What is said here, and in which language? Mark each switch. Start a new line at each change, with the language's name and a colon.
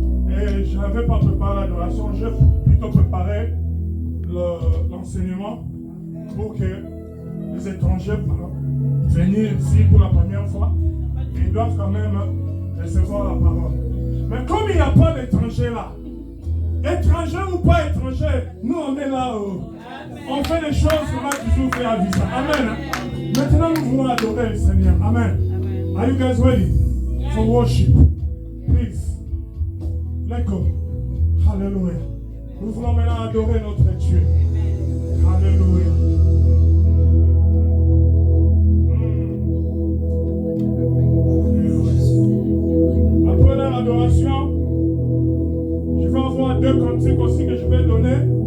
French: Et je n'avais pas préparé l'adoration, j'ai plutôt préparé l'enseignement pour que les étrangers venir ici pour la première fois, ils doivent quand même recevoir la parole. Mais comme il n'y a pas d'étrangers là, étranger ou pas étranger, nous on est là, on fait des choses qu'on a toujours fait à Visa. Amen. Maintenant nous voulons adorer le Seigneur. Amen.
English: Are you guys ready for worship? Please. Let's go. Hallelujah.
French: Nous voulons maintenant adorer notre Dieu. Hallelujah. Après l'adoration, je vais avoir 2 cantiques aussi que je vais donner.